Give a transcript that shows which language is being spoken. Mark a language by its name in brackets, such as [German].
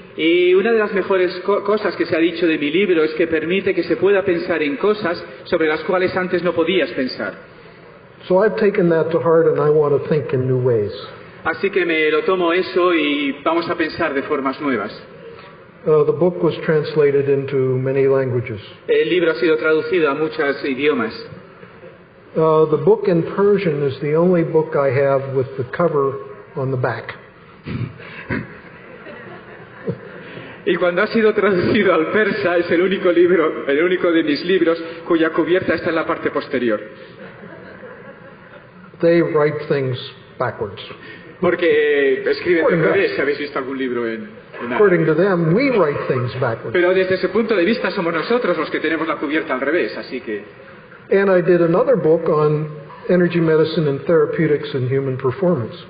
[Spanish] Y una de las mejores cosas que se ha dicho de mi libro es que permite que se pueda pensar en cosas sobre las cuales antes no podías pensar. [English] So I've taken that to heart and I want to think in new ways. [Spanish] Así que me lo tomo eso y vamos a pensar de formas nuevas. [English] The book was translated into many languages. [Spanish] El libro ha sido traducido a muchos idiomas. [English] The book in Persian is the only book I have with the cover on the back. [Spanish] Y cuando ha sido traducido al persa es el único de mis libros cuya cubierta está en la parte posterior. [English] They write things backwards. [Spanish] Porque escriben al revés, si habéis visto algún libro en [English] According to them, we write things backwards. [Spanish] Pero desde ese punto de vista somos nosotros los que tenemos la cubierta al revés, así que... [English] And I did another book on energy medicine and therapeutics and human performance.